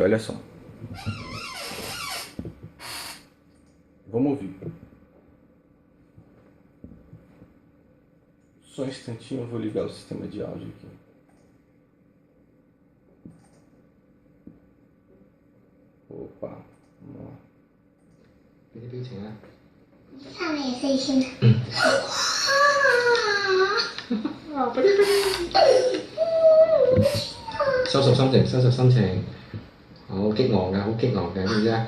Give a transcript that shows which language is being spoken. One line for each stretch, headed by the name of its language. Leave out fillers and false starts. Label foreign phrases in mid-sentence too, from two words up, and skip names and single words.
Portuguese: Olha só. Vamos ouvir. Só um instantinho, eu vou ligar o sistema de áudio aqui. Opa, vamos lá.
Cantonese: 俾啲表情啊！三年四千。哇！收拾心情，收拾心情。好激昂嘅，好激昂嘅，知唔知啊？